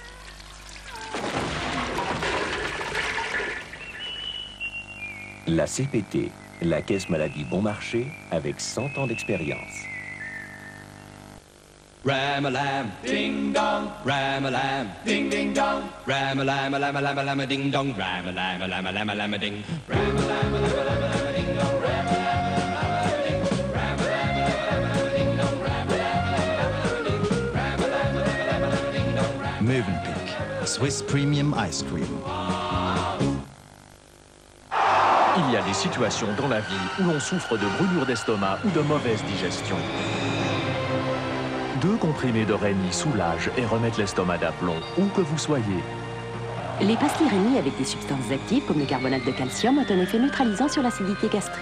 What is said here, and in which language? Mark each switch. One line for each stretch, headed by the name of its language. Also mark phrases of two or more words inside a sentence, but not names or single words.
French: La CPT, la caisse maladie bon marché, avec 100 ans d'expérience. Ram-a-lam, ding-dong, ram-a-lam, ding-ding-dong, ram-a-lam, lam-a-lam, ding-dong, ram-a-lam, lam-a-lam, ding, ram-a-lam, ding-dong,
English: Mövenpick, Swiss Premium Ice Cream.
French: Il y a des situations dans la vie où l'on souffre de brûlures d'estomac ou de mauvaise digestion. 2 comprimés de Rémi soulagent et remettent l'estomac d'aplomb, où que vous soyez. Les pastilles Rémi avec des substances actives comme le carbonate de calcium ont un effet neutralisant sur l'acidité gastrique.